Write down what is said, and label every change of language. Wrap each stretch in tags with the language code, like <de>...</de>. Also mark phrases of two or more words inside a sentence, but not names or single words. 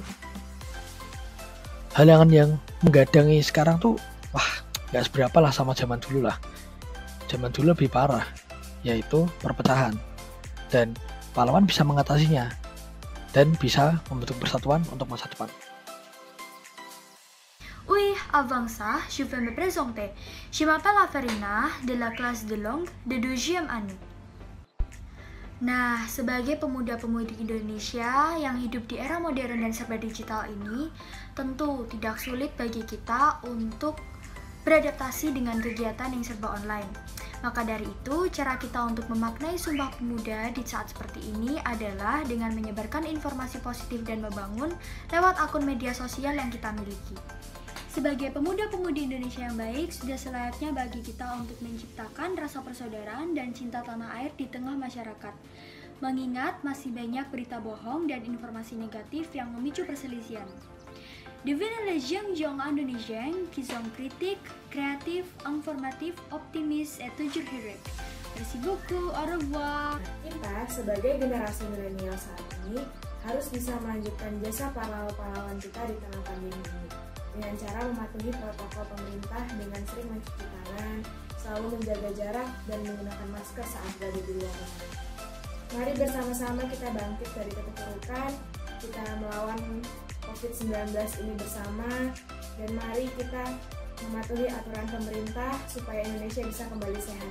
<id>Halangan yang menggadangi sekarang tuh, nggak seberapa lah sama zaman dulu lah. Zaman dulu lebih parah, yaitu perpecahan. Dan pahlawan bisa mengatasinya dan bisa membentuk persatuan untuk masa depan.</id> <fr>Oui, avant ça, je vais me présenter. Je m'appelle Averina, de la classe de langue de 2e année.</fr> <id>Nah, sebagai pemuda-pemudi Indonesia yang hidup di era modern dan serba digital ini, tentu tidak sulit bagi kita untuk beradaptasi dengan kegiatan yang serba online. Maka dari itu, cara kita untuk memaknai Sumpah Pemuda di saat seperti ini adalah dengan menyebarkan informasi positif dan membangun lewat akun media sosial yang kita miliki. Sebagai pemuda-pemudi Indonesia yang baik, sudah selayaknya bagi kita untuk menciptakan rasa persaudaraan dan cinta tanah air di tengah masyarakat. Mengingat masih banyak berita bohong dan informasi negatif yang memicu perselisihan.</id> <fr>Devenez les jeunes Indonesiens qui sont critiques, créatifs, informatifs, optimistes et toujours heureux. Merci beaucoup, au revoir.</fr> <id>Kita sebagai generasi milenial saat ini harus bisa melanjutkan jasa pahlawan kita di tengah pandemi ini dengan cara mematuhi protokol pemerintah dengan sering mencuci tangan, selalu menjaga jarak, dan menggunakan masker saat berada di luar rumah. Mari bersama-sama kita bangkit dari keterpurukan, kita melawan COVID-19 ini bersama, dan mari kita mematuhi aturan pemerintah supaya Indonesia bisa kembali sehat.</id>